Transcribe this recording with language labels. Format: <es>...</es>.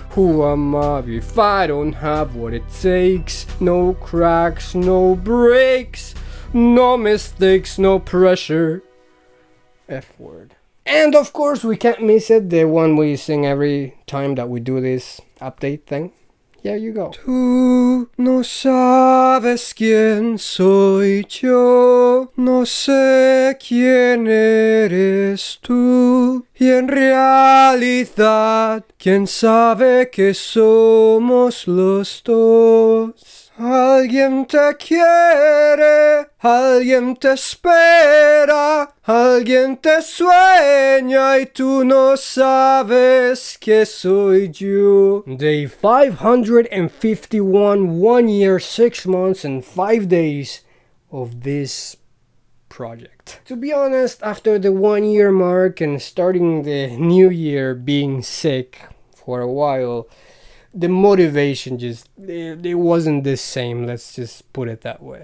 <en>Who am I if I don't have what it takes? No cracks, no breaks, no mistakes, no pressure. F word. And of course we can't miss it, the one we sing every time that we do this update thing. Here you go.</en> <es>Tú no sabes quién soy yo, no sé quién eres tú, y en realidad, quién sabe que somos los dos. Alguien te quiere, alguien te espera, alguien te sueña y tú no sabes que soy yo.</es> <en>Day 551, 1 year, 6 months and 5 days of this project. To be honest, after the 1 year mark and starting the new year being sick for a while, the motivation just, it wasn't the same, let's just put it that way.</en>